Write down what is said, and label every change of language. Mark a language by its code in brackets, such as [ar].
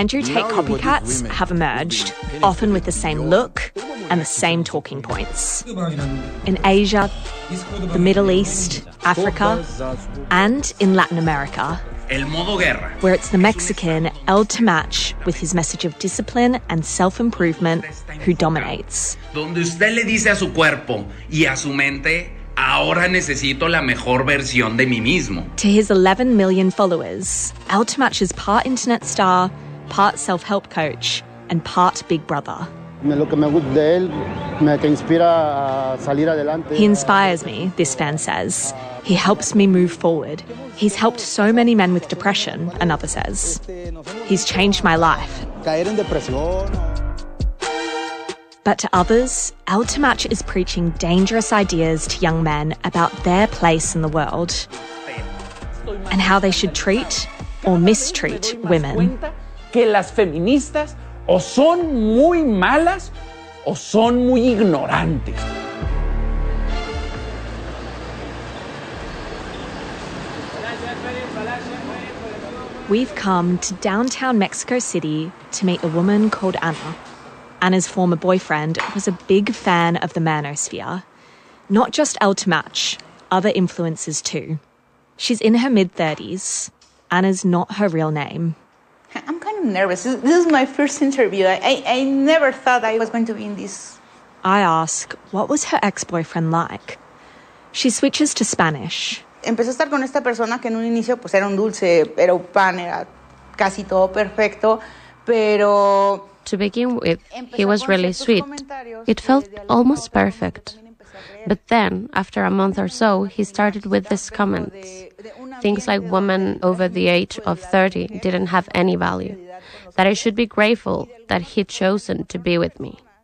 [en] Andrew Tate copycats have emerged, often with the same look and the same talking points. In Asia, the Middle East, Africa, and in Latin America. [es] El modo guerra. [en] Where it's the Mexican, held to match with his message of discipline and self-improvement, who dominates. [es] Donde usted le dice a su cuerpo y a su mente, ahora necesito la mejor versión de mí mismo. [en] To his 11 million followers, held to match is part internet star, part self-help coach, and part big brother. [es] Lo que me gusta de él, que inspira a salir adelante. [en] He inspires me, this fan says. He helps me move forward. He's helped so many men with depression, another says. He's changed my life. But to others, El Tamach is preaching dangerous ideas to young men about their place in the world and how they should treat or mistreat women. [es] Que las feministas o son muy malas o son muy ignorantes. [en] We've come to downtown Mexico City to meet a woman called Anna. Anna's former boyfriend was a big fan of the Manosphere. Not just El Tamach, other influencers too. She's in her mid-30s. Anna's not her real name. I'm kind of nervous. This is my first interview. I never thought I was going to be in this. I ask, what was her ex-boyfriend like? She switches to Spanish. [es] Empecé a estar con esta persona que en un inicio pues era un dulce, era un pan, era casi todo perfecto, pero... [en] To begin with, he was really sweet. It felt almost perfect. But then, after a month or so, he started with these comments. Things like women over the age of 30 didn't have any value. That I should be grateful that he'd chosen to be with me.